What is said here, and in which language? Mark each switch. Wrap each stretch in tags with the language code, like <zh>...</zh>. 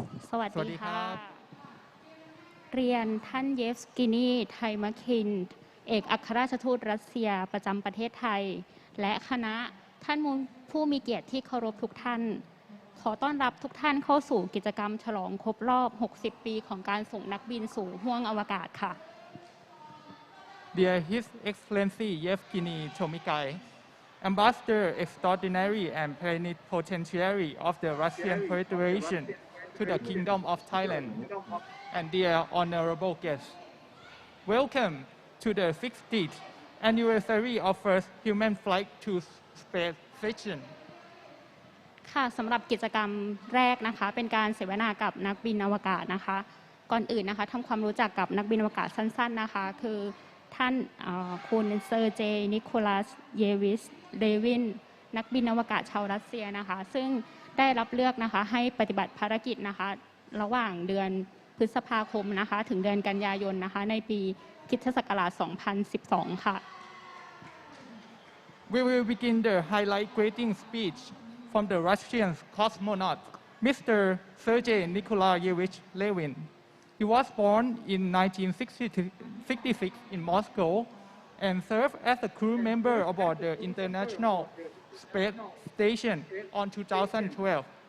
<th>สวัสดีค่ะเรียนท่านเยฟสกินีไทมคินเอกอัครราชทูตรัสเซียประจำประเทศไทยและคณะท่านผู้มีเกียรติที่เคารพทุกท่านขอต้อนรับทุกท่านเข้าสู่กิจกรรมฉลองครบรอบ 60 ปีของการส่งนักบินสู่ห้วงอวกาศค่ะ</th> <en>Dear His Excellency Yevgeny Chomikai, Ambassador Extraordinary and Plenipotentiary of the Russian Federation to the Kingdom of Thailand, and dear honorable guests, welcome to the 60th anniversary of first human flight to space station.</en> <th>ค่ะสำหรับกิจกรรมแรกนะคะเป็นการเสวนากับนักบินอวกาศนะคะก่อนอื่นนะคะทำความรู้จักกับนักบินอวกาศสั้นๆนะคะคือท่านคุณเซอร์เจย์นิโคลัสเยวิชเลวินนักบินอวกาศชาวรัสเซียนะคะซึ่งได้รับเลือกนะคะให้ปฏิบัติภารกิจนะคะระหว่างเดือนพฤษภาคมนะคะถึงเดือนกันยายนนะคะในปีคริสตศักราช 2012 ค่ะ</th> <en>We will begin the highlight greeting speech from the Russian cosmonaut, Mr. Sergey Nikolaevich Levin. He was born in 1966 in Moscow and served as a crew member aboard the International Space Station on 2012.</en>